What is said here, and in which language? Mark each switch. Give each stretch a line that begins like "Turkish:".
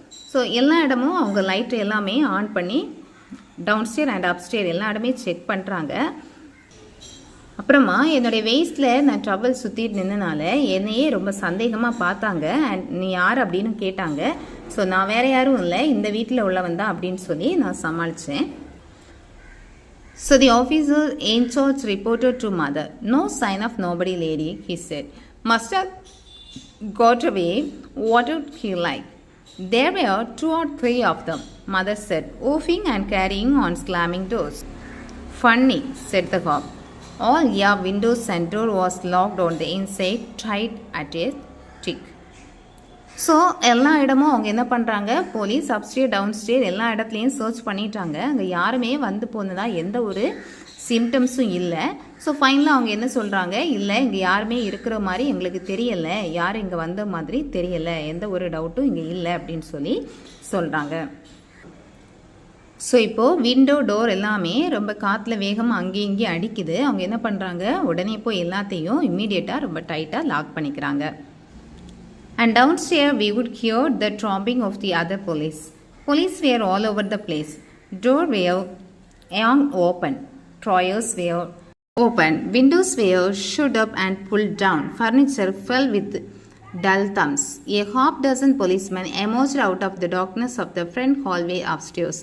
Tamil: So எல்லா இடமும் அவங்க லைட்டு எல்லாமே ஆன் பண்ணி டவுன்ஸ்டேர் அண்ட் அப்ஸ்டேர் எல்லா இடமே செக் பண்ணுறாங்க. அப்புறமா என்னுடைய வெயிஸ்டில் நான் ட்ரவல் சுற்றிட்டு நின்றனால என்னையே ரொம்ப சந்தேகமாக பார்த்தாங்க. அண்ட் நீ யார் அப்படின்னு கேட்டாங்க. ஸோ நான் வேறு யாரும் இல்லை, இந்த வீட்டில் உள்ளவன் தான் அப்படின்னு சொல்லி நான் சமாளித்தேன்.
English: So the officer in charge reported to mother. No sign of nobody lady, he said. Must have got away. What would he like? There were 2 or 3 of them, mother said, woofing and carrying on slamming doors. Funny, said the cop. All your windows and door was locked on the inside, tied at a tick.
Tamil: So எல்லா இடமும் அவங்க என்ன பண்ணுறாங்க, police upstair டவுன்ஸ்டேர் எல்லா இடத்துலையும் search பண்ணிட்டாங்க. அங்கே யாருமே வந்து போனதா எந்த ஒரு சிம்டம்ஸும் இல்லை. ஸோ ஃபைனலாக அவங்க என்ன சொல்கிறாங்க, இல்லை இங்கே யாருமே இருக்கிற மாதிரி எங்களுக்கு தெரியலை, யாரும் இங்கே வந்த மாதிரி தெரியலை, எந்த ஒரு டவுட்டும் இங்கே இல்லை அப்படின்னு சொல்லி சொல்கிறாங்க. ஸோ இப்போது விண்டோ டோர் எல்லாமே ரொம்ப காற்றுல வேகமாக அங்கேயும் இங்கேயும் அடிக்குது. அவங்க என்ன பண்ணுறாங்க, உடனே போய் எல்லாத்தையும் இம்மீடியட்டாக ரொம்ப டைட்டாக லாக் பண்ணிக்கிறாங்க.
English: And downstairs we would hear the tromping of the other police. Police were all over the place. Doors were open. Drawers were open. Windows were shut up and pulled down. Furniture fell with dull thumps. A half dozen policemen emerged out of the darkness of the front hallway upstairs.